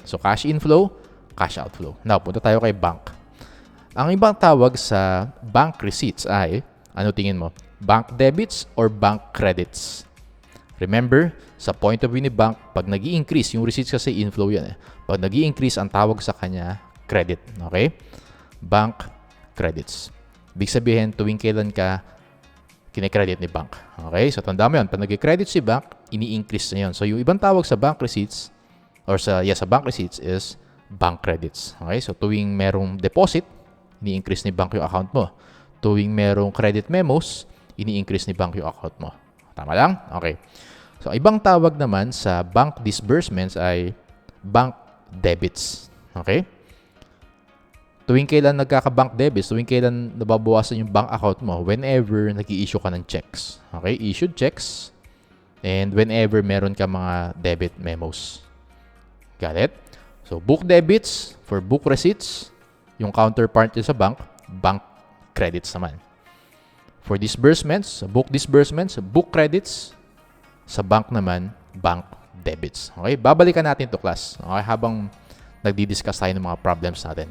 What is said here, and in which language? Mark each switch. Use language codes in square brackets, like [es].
[en] So, cash inflow, cash outflow. Now, [tl] punta tayo kay [en] bank. [tl] Ang ibang tawag sa bank receipts ay, ano tingin mo? [en] Bank debits or bank credits? [tl] Remember, sa point of view ni bank, pag nag-i-increase, yung receipts kasi inflow yan. Pag nag-i-increase, ang tawag sa kanya, credit. Okay? Bank credits. Ibig sabihin, tuwing kailan ka kinikredit ni bank. Okay? So, tanda mo yun. Pag nag-credit si bank, ini-increase na yun. So, yung ibang tawag sa bank receipts, or sa bank receipts is bank credits. Okay? So, tuwing merong deposit, ini-increase ni bank yung account mo. Tuwing merong credit memos, ini-increase ni bank yung account mo. Tama lang? Okay. So, ibang tawag naman sa bank disbursements ay bank debits. Okay? Tuwing kailan nagkaka-bank debits, tuwing kailan nababawasan yung bank account mo, whenever nag-i-issue ka ng checks. Okay? Issued checks. [en] And whenever [tl] meron ka mga [en] debit memos. Got it? So, book debits for book receipts. [tl] Yung counterpart sa bank, [en] bank credits naman. For disbursements, book credits. [tl] Sa bank naman, bank debits. Okay? Babalikan natin to class. Okay? Habang nagdi-discuss tayo ng mga problems natin.